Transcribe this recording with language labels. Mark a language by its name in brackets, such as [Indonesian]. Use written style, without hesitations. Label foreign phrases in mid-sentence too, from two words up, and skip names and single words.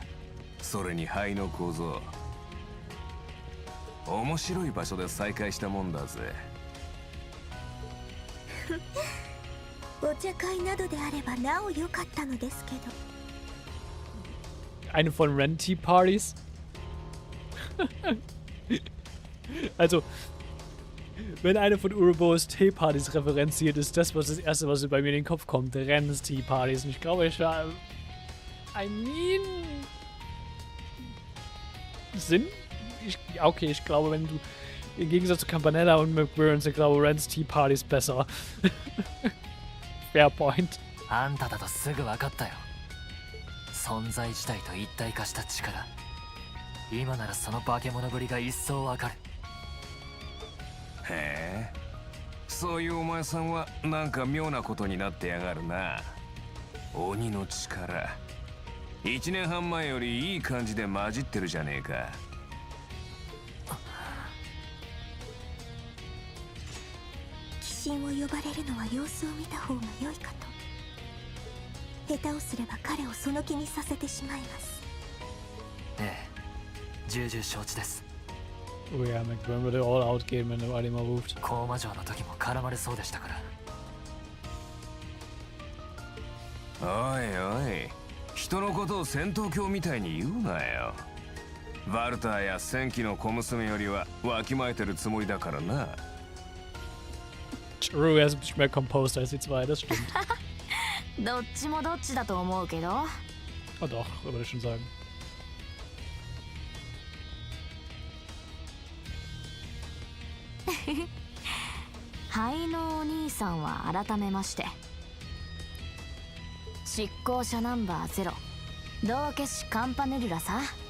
[Japanese] それに灰の構造。面白い場所で再会したもんだぜ。お茶会などであればなお良かったのですけど。 [German] Eine von Ren-Tea-Partys? Also, wenn eine von Urubos Tea-Partys referenziert, ist das das Erste, was bei mir in den Kopf kommt. Rens Tea-Partys. Und ich glaube, ich war... [English] I mean... [German] Sinn? Okay, ich glaube, wenn du... Im Gegensatz zu Campanella und McBurns, ich glaube, Rens Tea-Party ist besser. [English] Fair point. [Japanese] あんただとすぐ分かったよ。存在自体と一体化した力。今ならその化け物ぶりが一層わかる。へえ、そういうお前さんはなんか妙なことになってやがるな。鬼の力、1年半前よりいい感じで混じってるじゃねえか。鬼神を呼ばれるのは様子を見た方が良いかと。下手をすれば彼をその気にさせてしまいます。ええ、重々承知です。 [German] Oh ja, McBurn würde [English] all out [German] gehen, wenn du Alima ruft. [Japanese] 高魔城の時も絡まれそうでしたから。おいおい、人のことを戦闘狂みたいに言うなよ。バルターや戦記の小娘よりはわきまえてるつもりだからな。 [German] True, er ist ein bisschen mehr composed als die zwei, das stimmt. [Japanese] どっちもどっちだと思うけど。 [German] Ah doch, würde ich schon sagen. [Japanese] 灰のお兄さんは改めまして。執行者ナンバー0、道化師カンパネルラさ。